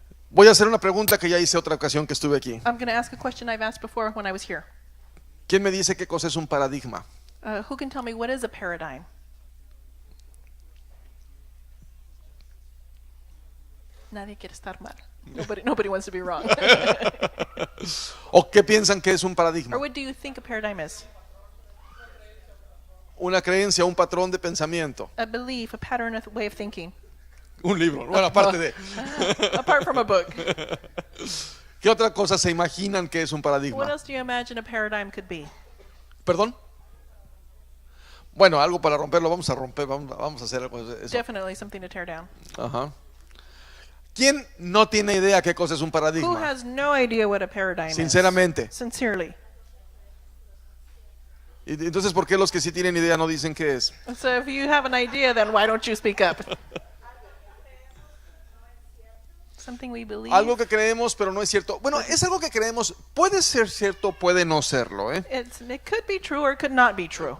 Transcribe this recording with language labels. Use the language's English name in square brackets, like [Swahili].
[Spanish] Voy a hacer una pregunta que ya hice otra ocasión que estuve aquí. [English] I'm going to ask a question I've asked before when I was here. [Spanish] ¿Quién me dice qué cosa es un paradigma? [English] Who can tell me what is a paradigm? [Spanish] Nadie quiere estar mal. [English] Nobody wants to be wrong. [Spanish] ¿O qué piensan que es un paradigma? [English] Or what do you think a paradigm is? [Spanish] Una creencia, un patrón de pensamiento. [English] A belief, a pattern, a way of thinking. [Spanish] Un libro, bueno, aparte de. [English] Apart from a book. [Spanish] ¿Qué otra cosa se imaginan que es un [English] What [Spanish] paradigma? [English] else do you imagine a paradigm could be? [Spanish] ¿Perdón? Bueno, algo para romperlo, vamos a romper, vamos a hacer algo de eso. [English] Definitely something to tear down. Ajá. [Spanish] ¿Quién no tiene idea qué cosa es un [English] Who [Spanish] paradigma? [English] has no idea what a paradigm [Spanish] Sinceramente. [English] is? Sincerely. [Spanish] Y entonces, ¿por qué los que sí tienen idea no dicen qué es? [English] So if you have an idea, then why don't you speak up? Something we believe. [Spanish] Algo que creemos, pero no es cierto. Bueno, es algo que creemos, puede ser cierto, puede no serlo, ¿eh? [English] It could be true or it could not be true.